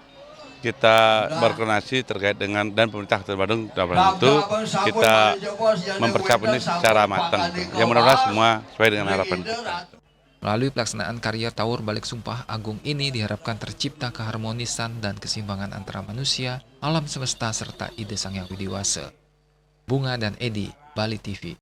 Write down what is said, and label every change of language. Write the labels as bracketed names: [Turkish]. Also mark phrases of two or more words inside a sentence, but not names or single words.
[Indonesian] Kita berkoordinasi terkait dengan, dan pemerintah Kabupaten Badung dalam itu kita mempersiapkan ini secara matang. Yang mudah-mudahan semua sesuai dengan harapan kita. Melalui pelaksanaan karya Tawur Balik Sumpah Agung ini diharapkan tercipta keharmonisan dan keseimbangan antara manusia, alam semesta, serta Ida Sang Hyang Widiwasa. Bunga dan Edi, Bali TV.